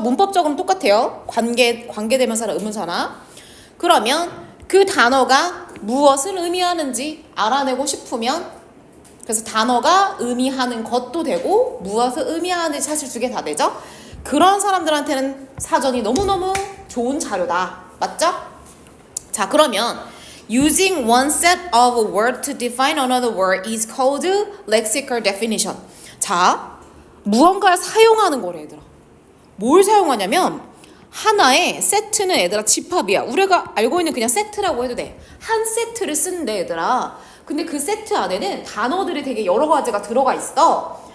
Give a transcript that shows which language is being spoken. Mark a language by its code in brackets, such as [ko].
[ko] 문법적으로는 똑같아요. 관계대명사랑 의문사나. 그러면 그 단어가 무엇을 의미하는지 알아내고 싶으면, 그래서 단어가 의미하는 것도 되고 무엇을 의미하는지 사실 두 개 다 되죠? 그런 사람들한테는 사전이 너무너무 좋은 자료다. 맞죠? 자, 그러면 [en] using one set of a word to define another word is called lexical definition. [ko] 자, 무언가를 사용하는 거래 얘들아. 뭘 사용하냐면 하나의 세트는 얘들아 집합이야. 우리가 알고 있는 그냥 세트라고 해도 돼. 한 세트를 쓰는데 얘들아. 근데 그 세트 안에는 단어들이 되게 여러 가지가 들어가 있어.